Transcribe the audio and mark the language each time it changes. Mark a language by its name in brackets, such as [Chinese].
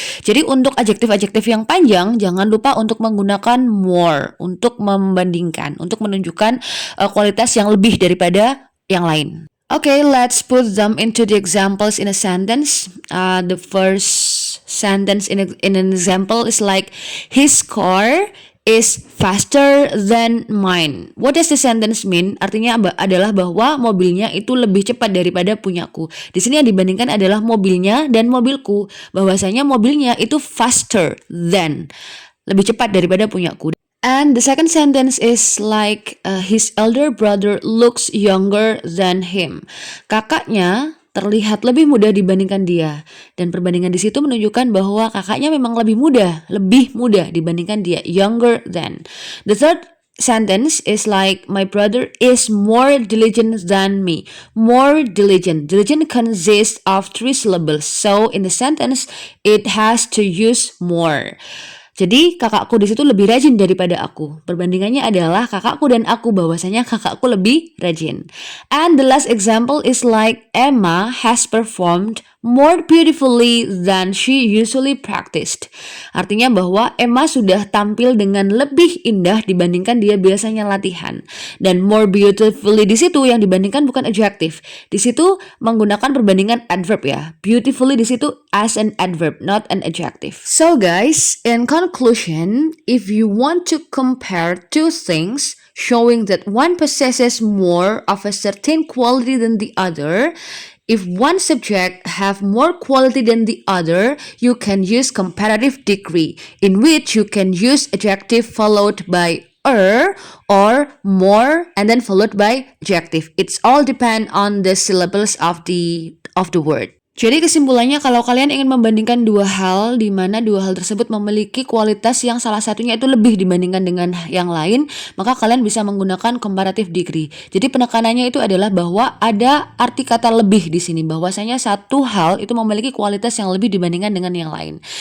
[Indonesian] Jadi untuk adjektif-adjektif yang panjang, jangan lupa untuk menggunakan more untuk membandingkan, untuk menunjukkan kualitas yang lebih daripada yang lain. [English] Okay, let's put them into the examples in a sentence. The first sentence in an example is like, his car is faster than mine. What does the sentence mean? [Indonesian] Artinya adalah bahwa mobilnya itu lebih cepat daripada punyaku. Di sini yang dibandingkan adalah mobilnya dan mobilku. Bahwasanya mobilnya itu [English] faster than, [Indonesian] lebih cepat daripada punyaku. [English] And the second sentence is like, his elder brother looks younger than him. [Indonesian] Kakaknya terlihat lebih muda dibandingkan dia. Dan perbandingan di situ menunjukkan bahwa kakaknya memang lebih muda dibandingkan dia, [English] younger than. The third sentence is like, my brother is more diligent than me. More diligent. Diligent consists of 3 syllables. So in the sentence, it has to use more. [Indonesian] Jadi kakakku di situ lebih rajin daripada aku. Perbandingannya adalah kakakku dan aku, bahwasanya kakakku lebih rajin. [English] And the last example is like, Emma has performed more beautifully than she usually practiced. [Indonesian] Artinya bahwa Emma sudah tampil dengan lebih indah dibandingkan dia biasanya latihan. Dan more beautifully di situ yang dibandingkan bukan adjective. Di situ menggunakan perbandingan adverb ya. [English] Beautifully di situ as an adverb, not an adjective. So guys, in conclusion, if you want to compare two things showing that one possesses more of a certain quality than the other, if one subject have more quality than the other, you can use comparative degree, in which you can use adjective followed by or more and then followed by adjective. It's all depend on the syllables of the word. [Indonesian] Jadi kesimpulannya, kalau kalian ingin membandingkan dua hal di mana dua hal tersebut memiliki kualitas yang salah satunya itu lebih dibandingkan dengan yang lain, maka kalian bisa menggunakan comparative degree. Jadi penekanannya itu adalah bahwa ada arti kata lebih di sini, bahwasanya satu hal itu memiliki kualitas yang lebih dibandingkan dengan yang lain.